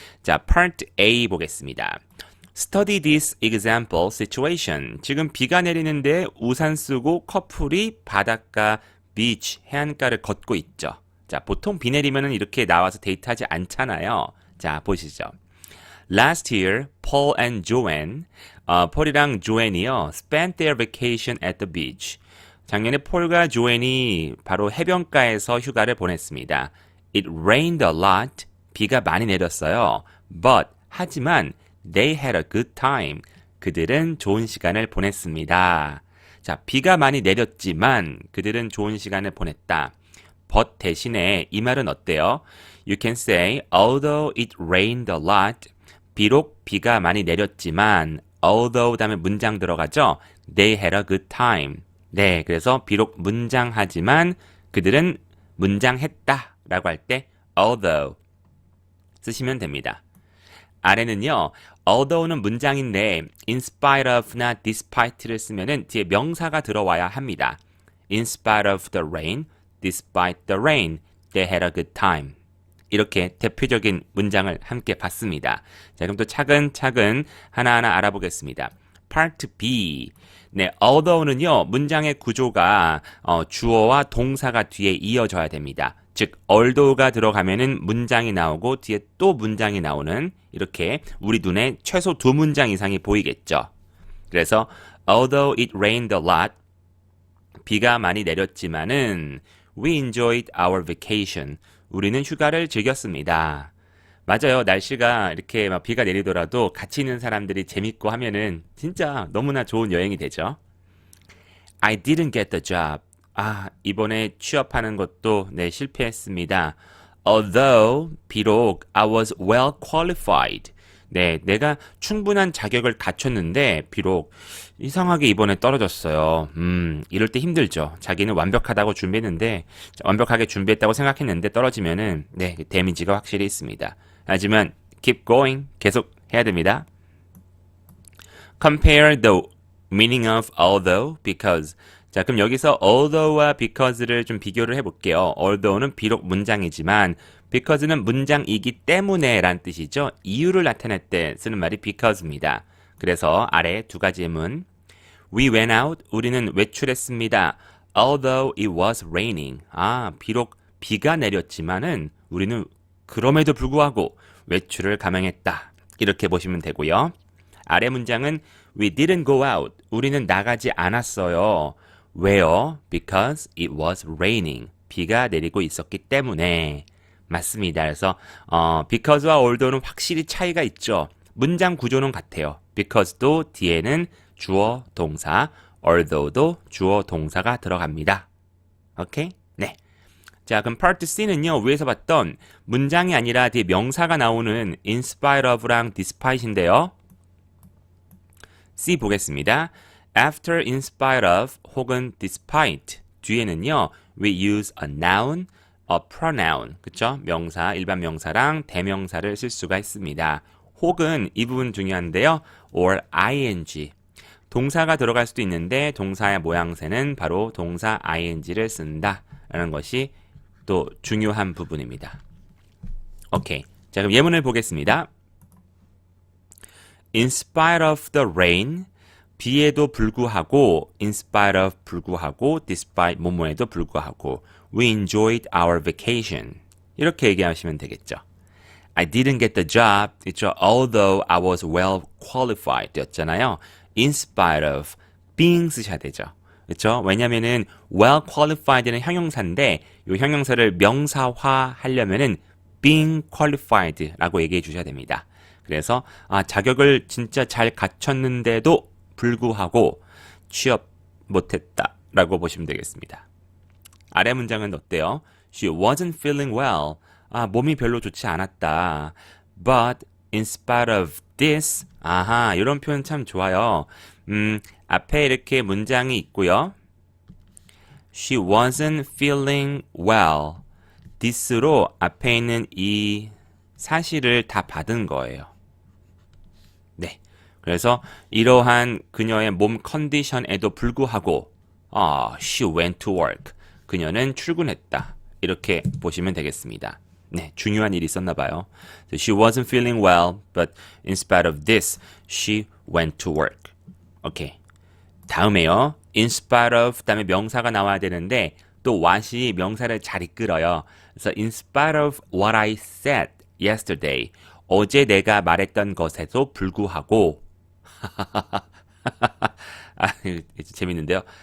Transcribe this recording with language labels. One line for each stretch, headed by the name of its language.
Korean: 자, part A 보겠습니다.
English: Study this example situation.
Korean: 지금 비가 내리는데 우산 쓰고 커플이 바닷가 beach, 해안가를 걷고 있죠. 자, 보통 비 내리면은 이렇게 나와서 데이트하지 않잖아요. 자, 보시죠.
English: Last year, Paul and Joanne,
Korean: 폴이랑 조앤이요,
English: spent their vacation at the beach.
Korean: 작년에 폴과 조앤이 바로 해변가에서 휴가를 보냈습니다.
English: It rained a lot.
Korean: 비가 많이 내렸어요.
English: But,
Korean: 하지만,
English: they had a good time.
Korean: 그들은 좋은 시간을 보냈습니다. 자, 비가 많이 내렸지만 그들은 좋은 시간을 보냈다. but 대신에 이 말은 어때요?
English: You can say, although it rained a lot,
Korean: 비록 비가 많이 내렸지만,
English: although
Korean: 다음에 문장 들어가죠?
English: They had a good time.
Korean: 네, 그래서 비록 문장하지만 그들은 문장했다 라고 할 때 although 쓰시면 됩니다. 아래는요, although는 문장인데 in spite of나 despite를 쓰면은 뒤에 명사가 들어와야 합니다.
English: In spite of the rain, despite the rain, they had a good time.
Korean: 이렇게 대표적인 문장을 함께 봤습니다. 자, 그럼 또 차근차근 하나하나 알아보겠습니다.
English: Part B.
Korean: 네, although는요, 문장의 구조가 주어와 동사가 뒤에 이어져야 됩니다. 즉, although가 들어가면은 문장이 나오고 뒤에 또 문장이 나오는 이렇게 우리 눈에 최소 두 문장 이상이 보이겠죠. 그래서
English: although it rained a lot,
Korean: 비가 많이 내렸지만은
English: we enjoyed our vacation.
Korean: 우리는 휴가를 즐겼습니다. 맞아요. 날씨가 이렇게 막 비가 내리더라도 같이 있는 사람들이 재밌고 하면은 진짜 너무나 좋은 여행이 되죠.
English: I didn't get the job.
Korean: 이번에 취업하는 것도 네, 실패했습니다.
English: Although, 비록 I was well qualified.
Korean: 네, 내가 충분한 자격을 갖췄는데 비록 이상하게 이번에 떨어졌어요. 이럴 때 힘들죠. 자기는 완벽하다고 준비했는데 완벽하게 준비했다고 생각했는데 떨어지면은 네, 데미지가 확실히 있습니다. 하지만
English: keep going.
Korean: 계속 해야 됩니다.
English: Compare the meaning of although, because.
Korean: 자, 그럼 여기서 although와 because를 좀 비교를 해볼게요. although는 비록 문장이지만 because는 문장이기 때문에 란 뜻이죠. 이유를 나타낼 때 쓰는 말이 because입니다. 그래서 아래 두 가지 예문.
English: We went out.
Korean: 우리는 외출했습니다.
English: Although it was raining.
Korean: 비록 비가 내렸지만은 우리는 그럼에도 불구하고 외출을 감행했다. 이렇게 보시면 되고요. 아래 문장은
English: We didn't go out.
Korean: 우리는 나가지 않았어요. 왜요?
English: Because it was raining.
Korean: 비가 내리고 있었기 때문에. 맞습니다. 그래서 because와 although는 확실히 차이가 있죠. 문장 구조는 같아요. because도 뒤에는 주어, 동사, although도 주어, 동사가 들어갑니다. 오케이? 네. 자, 그럼 part C는요, 위에서 봤던 문장이 아니라 뒤에 명사가 나오는 in spite of랑 despite인데요. C 보겠습니다.
English: After, in spite of,
Korean: 혹은
English: despite
Korean: 뒤에는요,
English: we use a noun, a pronoun,
Korean: 그쵸? 명사, 일반 명사랑 대명사를 쓸 수가 있습니다. 혹은 이 부분 중요한데요, or ing. 동사가 들어갈 수도 있는데 동사의 모양새는 바로 동사 ing를 쓴다 라는 것이 또 중요한 부분입니다. 오케이. 자, 그럼 예문을 보겠습니다.
English: In spite of the rain,
Korean: 비에도 불구하고,
English: in spite of
Korean: 불구하고,
English: despite
Korean: 뭐뭐에도 불구하고,
English: we enjoyed our vacation.
Korean: 이렇게 얘기하시면 되겠죠.
English: I didn't get the job.
Korean: 있죠.
English: Although I was well qualified
Korean: 였잖아요.
English: In spite of being
Korean: 쓰셔야 되죠. 그렇죠? 왜냐면은 well qualified는 형용사인데 이 형용사를 명사화 하려면은 being qualified라고 얘기해 주셔야 됩니다. 그래서 자격을 진짜 잘 갖췄는데도 불구하고 취업 못했다라고 보시면 되겠습니다. 아래 문장은 어때요?
English: She wasn't feeling well.
Korean: 몸이 별로 좋지 않았다.
English: But in spite of this,
Korean: 이런 표현 참 좋아요. 앞에 이렇게 문장이 있고요.
English: She wasn't feeling well.
Korean: this로 앞에 있는 이 사실을 다 받은 거예요. 네. 그래서 이러한 그녀의 몸 컨디션에도 불구하고
English: she went to work.
Korean: 그녀는 출근했다. 이렇게 보시면 되겠습니다. 네, 중요한 일이 있었나 봐요.
English: So she wasn't feeling well, but in spite of this, she went to work.
Korean: 오케이. 다음에요. in spite of 다음에 명사가 나와야 되는데 또 what이 명사를 잘 이끌어요. 그래서
English: in spite of what I said yesterday,
Korean: 어제 내가 말했던 것에도 불구하고 재밌는데요.